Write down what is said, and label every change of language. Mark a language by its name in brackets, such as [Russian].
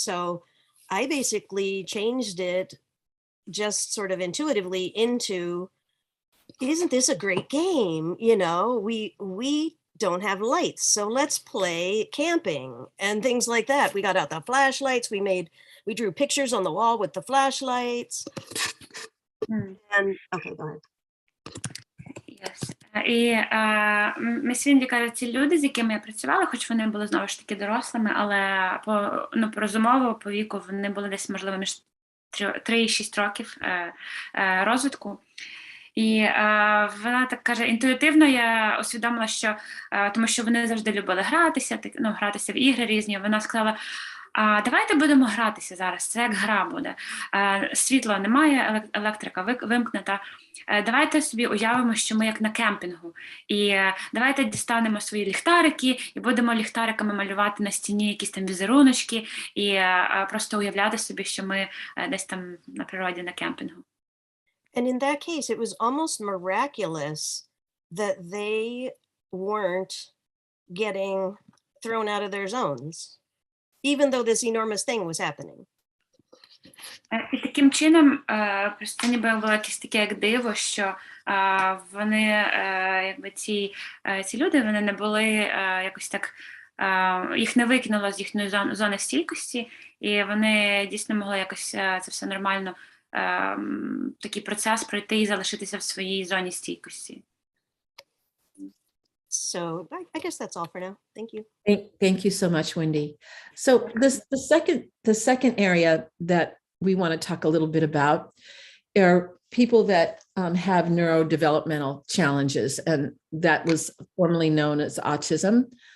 [English] So I basically changed it just sort of intuitively into, isn't this a great game? You know, we don't have lights, so let's play camping and things like that. We got out the flashlights, we drew pictures on the wall with the flashlights. And okay, go ahead. Yes. [Ukrainian] І міс Вінді каже, ці люди, з якими я працювала, хоч вони були знову ж таки дорослими, але по розумово, по віку вони були десь, можливо, між 3 і 6 років розвитку. І вона так каже, інтуїтивно я усвідомила, що, тому що вони завжди любили гратися, гратися в ігри різні, вона сказала, давайте будемо гратися зараз, це як гра буде. Світла немає, електрика вимкнута. Давайте собі уявимо, що ми як на кемпінгу. І давайте дістанемо свої ліхтарики і будемо ліхтариками малювати на стіні якісь там візеруночки і просто уявляти собі, що ми десь там на природі на кемпінгу. [English] And in that case, it was almost miraculous that they weren't getting thrown out of their zones, even though this enormous thing was happening. [Ukrainian] І таким чином, просто ніби було якесь таке як диво, що вони, якби ці люди, вони не були якось так, їх не викинуло з їхньої зони стійкості, і вони дійсно могли якось це все нормально, такий процес пройти і залишитися в своїй зоні стійкості. [English] So I guess that's all for now. Thank you. Thank you so much, Wendy. So the second area that we want to talk a little bit about are people that have neurodevelopmental challenges, and that was formerly known as autism.